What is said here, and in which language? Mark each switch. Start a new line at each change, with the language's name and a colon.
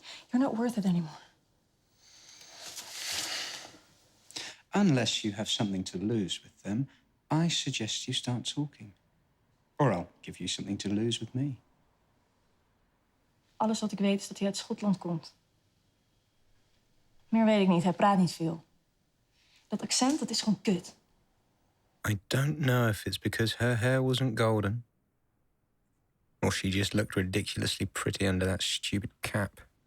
English: You're not worth it anymore. Unless you have something to lose with them, I suggest you start talking. Or I'll give you something to lose with me.
Dutch: Alles wat ik weet is dat hij uit Schotland komt. Meer weet ik niet, hij praat niet veel. Dat accent, dat is gewoon kut.
English: I don't know if it's because her hair wasn't golden, or she just looked ridiculously pretty under that stupid cap.